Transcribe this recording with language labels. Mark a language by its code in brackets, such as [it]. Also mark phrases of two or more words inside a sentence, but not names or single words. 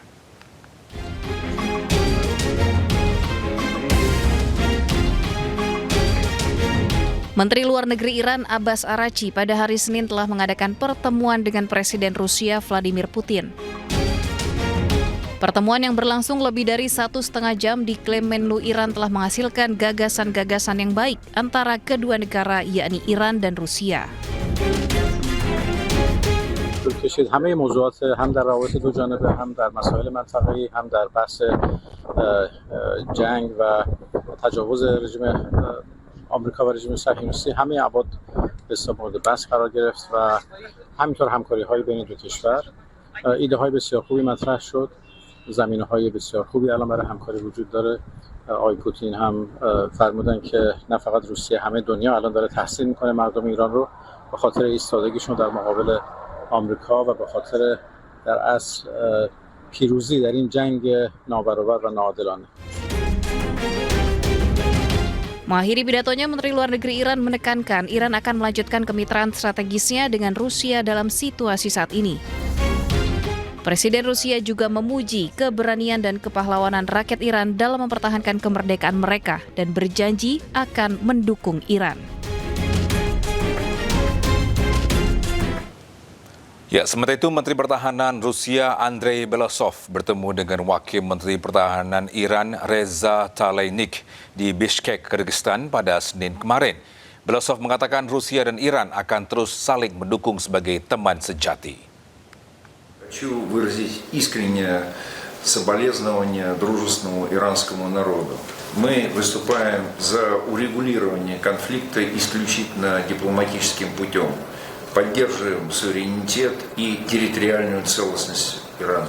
[id] Menteri Luar Negeri Iran Abbas Araghchi pada hari Senin telah mengadakan pertemuan dengan Presiden Rusia Vladimir Putin. Pertemuan yang berlangsung lebih dari 1,5 jam diklaim Menlu Iran telah menghasilkan gagasan-gagasan yang baik antara kedua negara, yakni Iran dan Rusia. [fa] کشید همه موضوعات هم در روابط دو جانبه هم در مسائل منطقه‌ای هم در بحث جنگ و تجاوز رژیم آمریکا و رژیم صهیونیستی همه ابعاد به مورد بحث قرار گرفت و همینطور همکاری‌های بین دو کشور ایده‌های بسیار خوبی مطرح شد زمینه‌های بسیار خوبی الان برای همکاری وجود داره آقای پوتین هم فرمودن که نه فقط روسیه همه دنیا الان داره تحسین می‌کنه مردم ایران رو به خاطر ایستادگیشون در مقابل آمریکا و به خاطر در اصل پیروزی در این جنگ نابرابر و ناعادلانه. [id] Mengakhiri pidatonya, Menteri Luar Negeri Iran menekankan Iran akan melanjutkan kemitraan strategisnya dengan Rusia dalam situasi saat ini. Presiden Rusia juga memuji keberanian dan kepahlawanan rakyat Iran dalam mempertahankan kemerdekaan mereka dan berjanji akan mendukung Iran. Ya, sementara itu Menteri Pertahanan Rusia Andrei Belosov bertemu dengan Wakil Menteri Pertahanan Iran Reza Talaynik di Bishkek, Kyrgyzstan pada Senin kemarin. Belosov mengatakan Rusia dan Iran akan terus saling mendukung sebagai teman sejati. [ru] Хочу выразить искреннее соболезнование дружественному иранскому народу. Мы выступаем за урегулирование конфликта исключительно дипломатическим путем. Поддерживаем суверенитет и территориальную целостность Ирана.